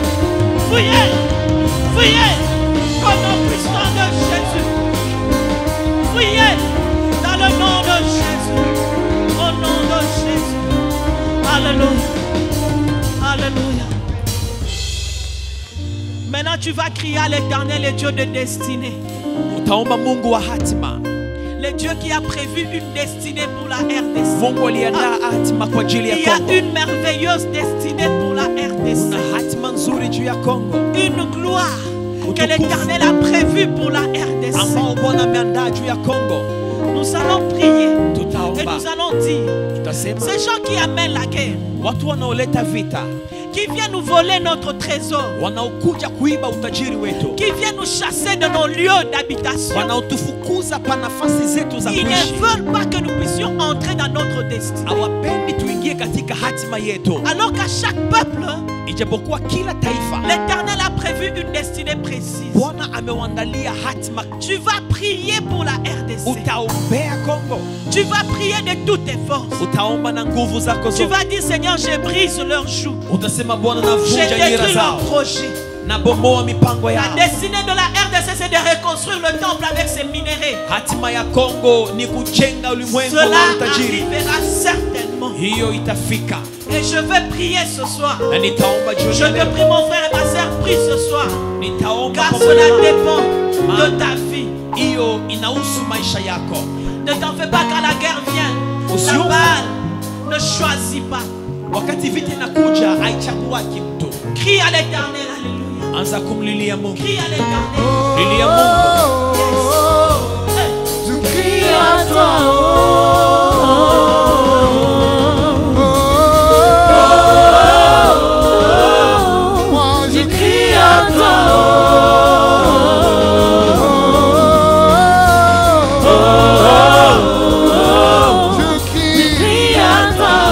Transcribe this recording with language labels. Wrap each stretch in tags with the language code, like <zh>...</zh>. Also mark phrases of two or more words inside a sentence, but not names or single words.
<fr>Fuyez, fuyez, au nom puissant de Jésus. Fuyez, dans le nom de Jésus. Au nom de Jésus. Alléluia. Alléluia. Maintenant, tu vas crier à l'Éternel, le Dieu de destinée.</fr> <sw>Utaomba Mungu wa hatima.</sw> <fr>Le Dieu qui a prévu une destinée pour la RDC.</fr> <sw>Mungu aliandaa hatima kwa ajili ya</sw> <fr>Il y a</fr> <sw>Kongo.</sw> <fr>une merveilleuse destinée pour la RDC.</fr> <sw>Kuna hatima nzuri juu ya Kongo.</sw> <fr>Une gloire que</fr> <sw>Utukufu.</sw> <fr>l'Éternel a prévue pour la RDC.</fr> <sw>Ambao Bwana ameandaa juu ya Kongo.</sw> <fr>Nous allons prier et</fr> <sw>Tutaomba.</sw> <fr>nous allons dire,</fr> <sw>Tutasema</sw> <fr>ces gens qui amènent la guerre,</fr> <sw>watu wanaoleta vita,</sw> <fr>qui viennent nous voler notre trésor,</fr> <sw>wanaokuja kuiba utajiri wetu,</sw> <fr>qui viennent nous chasser de nos lieux d'habitation,</fr> <sw>wanaotufukuza pa nafasi zetu za</sw> <fr>ils</fr> <sw>kuishi,</sw> <fr>ne veulent pas que nous puissions entrer dans notre destinée.</fr> <sw>hawapendi tuingie katika hatima yetu.</sw> <fr>Alors qu'à chaque peuple,</fr> <sw>Ijapokuwa kila taifa</sw> <fr>l'Éternel a prévu une destinée précise.</fr> <sw>Bwana amewandalia hatima.</sw> <fr>Tu vas prier pour la RDC.</fr> <sw>Utaombea Kongo.</sw> <fr>Tu vas prier de toutes tes forces.</fr> <sw>Utaomba na nguvu zako</sw> <fr>Tu</fr> <sw>zote.</sw> <fr>vas dire, Seigneur, je brise leurs joues.</fr> <sw>Utasema Bwana</sw> <fr>Je</fr> <sw>navunja nira</sw> <fr>détruis leurs</fr> <sw>zao.</sw> <fr>projets.</fr> <sw>nabomoa mipango</sw> <fr>La</fr> <sw>yao.</sw> <fr>destinée de la RDC, c'est de reconstruire le temple avec ses minéraux.</fr> <sw>Hatima ya Kongo ni kujenga ulimwengu wa</sw> <fr>Cela</fr> <sw>utajiri.</sw> <fr>arrivera certainement.</fr> <sw>Hiyo itafika.</sw> <fr>Et je vais prier ce soir.</fr> <sw>Na nitaomba</sw> <fr>Je</fr> <sw>jioni</sw> <fr>te</fr> <sw>leo.</sw> <fr>prie, mon frère et ma soeur, prie ce soir.</fr> <sw>Nitaomba</sw> <fr>Car</fr> <sw>kwa</sw> <fr>cela</fr> <sw>Bwana.</sw> <fr>dépend de ta vie.</fr> <sw>Hiyo inahusu maisha yako.</sw> <fr>Ne t'en fais pas quand la guerre vient. Aussi. La balle ne choisit pas.</fr> <sw>Wakati vita inakuja haichaguaki mtu.</sw> <fr>Crie à l'éternel, alléluia.</fr> <sw>Anza kumlilia Mungu.</sw> <fr>Crie à l'éternel.</fr> <sw>Lilia Mungu.</sw> <fr>Je crie à toi. Moi je crie à toi. Je crie à toi.</fr>